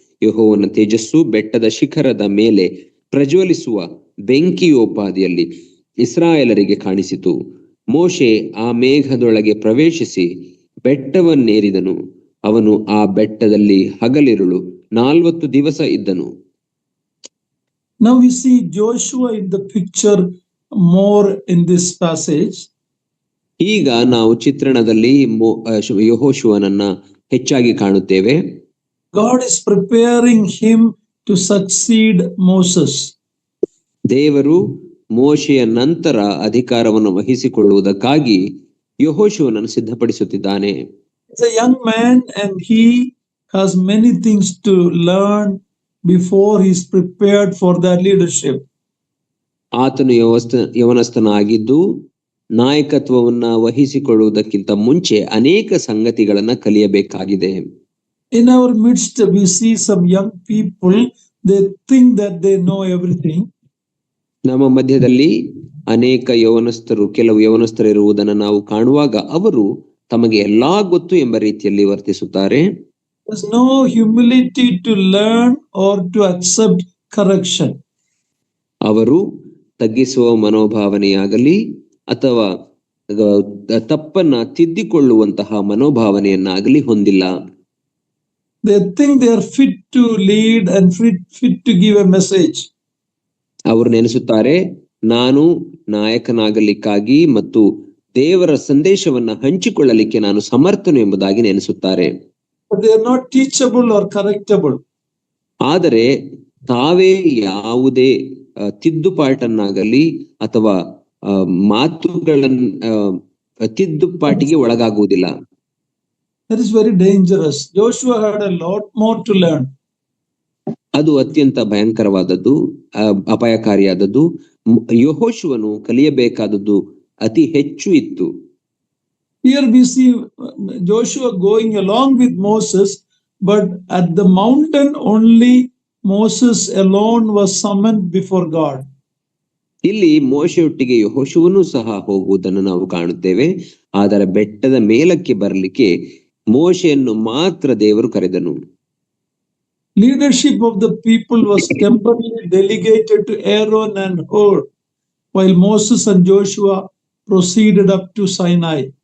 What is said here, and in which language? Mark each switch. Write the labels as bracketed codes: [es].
[kn] ಯೆಹೋವನ ತೇಜಸ್ಸು ಬೆಟ್ಟದ ಶಿಖರದ ಮೇಲೆ ಪ್ರಜ್ವಲಿಸುವ ಬೆಂಕಿಯೋಪಾದಿಯಲ್ಲಿ ಇಸ್ರಾಯೇಲರಿಗೆ ಕಾಣಿಸಿತು. ಮೋಶೆ ಆ ಮೇಘದೊಳಗೆ ಪ್ರವೇಶಿಸಿ ಬೆಟ್ಟವನ್ನೇರಿದನು. ಅವನು ಆ ಬೆಟ್ಟದಲ್ಲಿ ಹಗಲಿರುಳು 40 ದಿವಸ ಇದ್ದನು. [en] Now we see Joshua in the picture more in this passage. [kn] ಈಗ ನಾವು ಚಿತ್ರಣದಲ್ಲಿ ಯೆಹೋಶುವನನ್ನ ಹೆಚ್ಚಾಗಿ ಕಾಣುತ್ತೇವೆ. [en] God is preparing him to succeed Moses. [kn] ದೇವರು ಮೋಶೆಯ ನಂತರ ಅಧಿಕಾರವನ್ನು ವಹಿಸಿಕೊಳ್ಳುವುದಕ್ಕಾಗಿ ಯೆಹೋಶುವನನ್ನು ಸಿದ್ಧಪಡಿಸುತ್ತಿದ್ದಾನೆ. [en] He's a young man and he has many things to learn before he is prepared for that leadership. [kn] ಆತನು ಯವನಸ್ಥನಾಗಿದ್ದು ನಾಯಕತ್ವವನ್ನ ವಹಿಸಿಕೊಳ್ಳುವುದಕ್ಕಿಂತ ಮುಂಚೆ ಅನೇಕ ಸಂಗತಿಗಳನ್ನ ಕಲಿಯಬೇಕಾಗಿದೆ. [en] In our midst we see some young people, they think that they know everything. [kn] ನಮ್ಮ ಮಧ್ಯದಲ್ಲಿ ಅನೇಕ ಕೆಲವು ಯವನಸ್ಥರು ಇರುವುದನ್ನು ನಾವು ಕಾಣುವಾಗ ಅವರು ತಮಗೆ ಎಲ್ಲಾ ಗೊತ್ತು ಎಂಬ ರೀತಿಯಲ್ಲಿ ವರ್ತಿಸುತ್ತಾರೆ. [en] There's no humility to learn or to accept correction. [kn] ಅವರು ತಗ್ಗಿಸುವ ಮನೋಭಾವನೆಯಾಗಲಿ ಅಥವಾ ತಪ್ಪನ್ನ ತಿದ್ದಿಕೊಳ್ಳುವಂತಹ ಮನೋಭಾವನೆಯನ್ನಾಗಲಿ ಹೊಂದಿಲ್ಲ. [en] They think they are fit to lead and fit to give a message. [kn] ಅವರು ನೆನೆಸುತ್ತಾರೆ, ನಾನು ನಾಯಕನಾಗಲಿಕ್ಕಾಗಿ ಮತ್ತು ದೇವರ ಸಂದೇಶವನ್ನ ಹಂಚಿಕೊಳ್ಳಲಿಕ್ಕೆ ನಾನು ಸಮರ್ಥನು ಎಂಬುದಾಗಿ ನೆನೆಸುತ್ತಾರೆ. [en] But they are not teachable or correctable. [kn] ಆದರೆ ತಾವೇ ಯಾವುದೇ ತಿದ್ದುಪಾಟನ್ನಾಗಲಿ ಅಥವಾ ಮಾತುಗಳನ್ನ ತಿದ್ದುಪಾಟಿಗೆ ಒಳಗಾಗುವುದಿಲ್ಲ. [en] That is very dangerous. Joshua had a lot more to learn. [kn] ಅದು ಅತ್ಯಂತ ಭಯಂಕರವಾದದ್ದು, ಅಪಾಯಕಾರಿಯಾದದ್ದು. ಯೆಹೋಶುವನು ಕಲಿಯಬೇಕಾದದ್ದು ಅತಿ ಹೆಚ್ಚು ಇತ್ತು. [en] Here we see Joshua going along with Moses, but at the mountain only Moses alone was summoned before God. [kn] ಇಲ್ಲಿ ಮೋಶೆಯೊಟ್ಟಿಗೆ ಯೆಹೋಶುವನು ಸಹ ಹೋಗುವುದನ್ನು ನಾವು ಕಾಣುತ್ತೇವೆ. ಆದರೆ ಬೆಟ್ಟದ ಮೇಲಕ್ಕೆ ಬರಲಿಕ್ಕೆ ಮೋಶೆಯನ್ನು ಮಾತ್ರ ದೇವರು ಕರೆದನು. [en] Leadership of the people was temporarily delegated to Aaron and Hur, while Moses and Joshua proceeded up to Sinai.